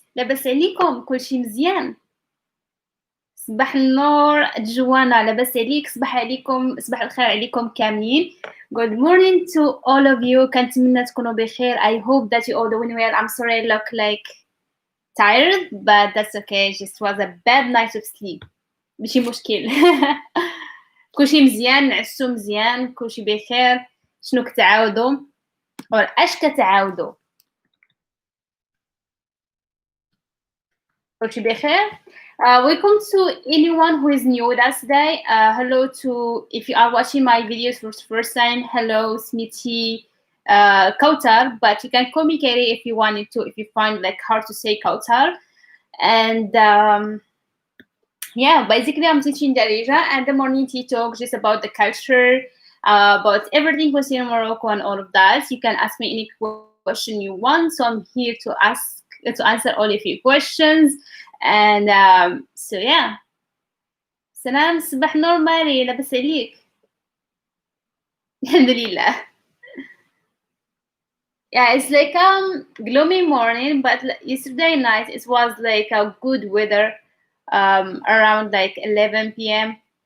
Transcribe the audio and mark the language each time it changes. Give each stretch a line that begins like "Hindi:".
Arabic: لاباس عليكم كلشي مزيان؟ صباح النور جوانا، لاباس عليك؟ صباح عليكم، صباح الخير عليكم كاملين.
English: Good morning to all of you.
Arabic: كنتمنى تكونوا بخير.
English: I hope that you all doing well. I'm sorry I look like tired, but that's okay. Just was a bad night of sleep.
Arabic: ماشي مشكل. كلشي مزيان، نعسو مزيان، كلشي بخير. شنو كتعاودوا؟ or اش كتعاودوا؟ كلشي بخير.
English: Welcome to anyone who is new with us today. Hello to, if you are watching my videos for the first time, hello Smithy, Kautar, but you can call me Katie if you wanted to, if you find like hard to say Kautar. And yeah, basically I'm teaching Darija and the morning tea talk just about the culture, about everything concerning Morocco and all of that. You can ask me any question you want, so I'm here to answer all of your questions. And so yeah.
Arabic: سلام صباح نور ماري لاباس عليك؟ الحمد لله.
English: Yeah, it's like gloomy morning, but yesterday night it was like a good weather around like 11 p.m.